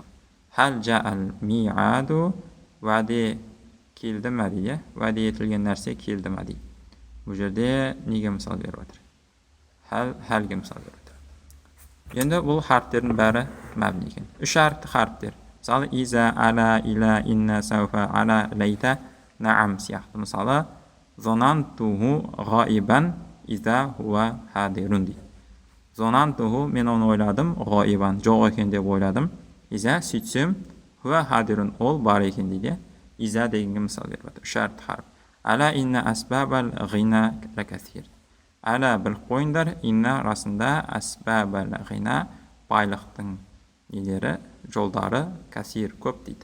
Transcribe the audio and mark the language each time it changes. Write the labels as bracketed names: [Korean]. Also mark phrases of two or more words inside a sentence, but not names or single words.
[Arabic] هل جاء الميعاد, [Kazakh] уәде келді ме дейді. Уәде етілген нәрсе келді ме дейді. Бұл жерде неге мысал беріп жатыр? Хәлге мысал беріп жатыр. Енді бұл харптердің бәрі мәбни екен. Үш харптер. Мысалы, иза, ала, иля, инна, сауфа, ала, лейта, наам сияқты. Мысалы, [Arabic] ظننته غائبا, إذا هو, [Kazakh] хадирун дейді. Зонантуху, мен оны ойладым, ғаибан, жоқ екен деп ойладым. Иза, сөйтсем, [Arabic] هو حاضر, [Kazakh] ол бар екен дейді. Иза дегенге мысал беріп жатыр. Үш харп. [Arabic] ألا إن أسباب الغنى لكثير. [Kazakh] Ала біліп қойыңдар, инна расында [Arabic] أسباب الغنى, [Kazakh] байлықтың нелері, жолдары кәсир көп дейді.